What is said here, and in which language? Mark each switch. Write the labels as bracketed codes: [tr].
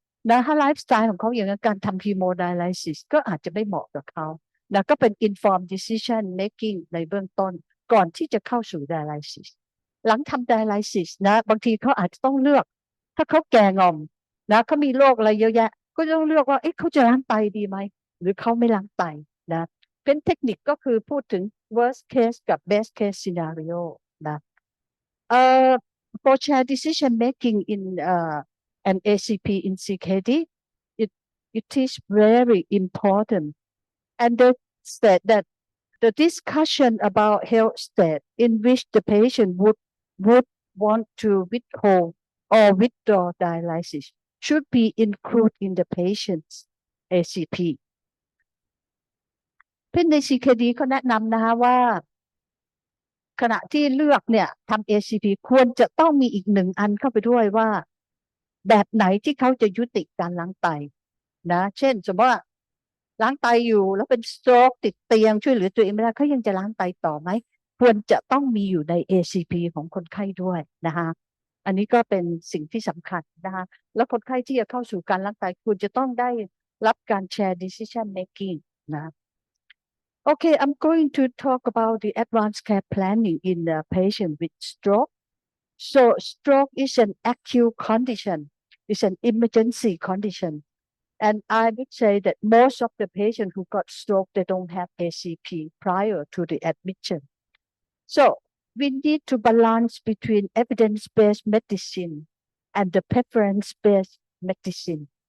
[th] นะถ้าไลฟ์สไตล์ของเขาอย่างนั้นการทำ hemodialysis ก็อาจจะไม่เหมาะกับเขานะก็เป็น informed decision making ในเบื้องต้นก่อนที่จะเข้าสู่ dialysis หลังทำ dialysis นะบางทีเขาอาจจะต้องเลือกถ้าเขาแก่งอมนะเขามีโรคอะไรเยอะแยะก็ต้องเลือกว่าเขาจะล้างไตดีไหมหรือเขาไม่ล้างไตนะ เป็นเทคนิคก็คือพูดถึง worst case กับ best case scenario นะ [en] for shared decision making in an ACP in CKD, it is very important. And they said that the discussion about health state in which the patient would want to withhold or withdraw dialysis should be included in the patient's ACP. [th] เพื่อนใน CKD เขาแนะนำนะคะว่าขณะที่เลือกเนี่ยทำ ACP ควรจะต้องมีอีกหนึ่งอันเข้าไปด้วยว่าแบบไหนที่เขาจะยุติการล้างไตนะเช่นสมมติว่า ล้างไตอยู่แล้วเป็นสโตรกติดเตียงช่วยเหลือตัวเองไม่ได้เขายังจะล้างไตต่อไหมควรจะต้องมีอยู่ใน ACP ของคนไข้ด้วยนะคะอันนี้ก็เป็นสิ่งที่สำคัญนะคะแล้วคนไข้ที่จะเข้าสู่การล้างไตควรจะต้องได้รับการ share decision making นะ [en] Okay, I'm going to talk about the advanced care planning in the patient with stroke. So stroke is an acute condition. It's an emergency condition. And I would say that most of the patients who got stroke, they don't have ACP prior to the admission. So we need to balance between evidence-based medicine and the preference-based medicine.